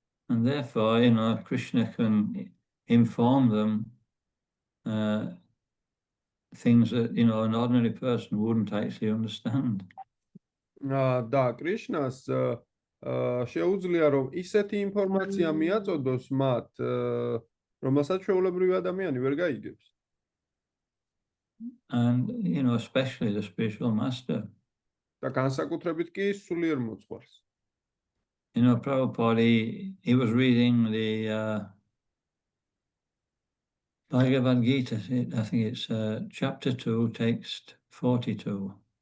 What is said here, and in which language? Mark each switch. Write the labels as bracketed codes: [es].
[en] And therefore, Krishna can inform them things that, an ordinary person wouldn't actually understand. [ka] და კრიშნას შეუძლია, რომ ისეთი ინფორმაცია მიაწოდოს მათ, რომელსაც ჩვეულებრივი ადამიანი ვერ გაიგებს. [en] And, especially the spiritual master. [ka] და განსაკუთრებით კი სულიერ მოძღვარს. [en] Prabhupada, he was reading the Bhagavad Gita, I think it's chapter 2, text 42.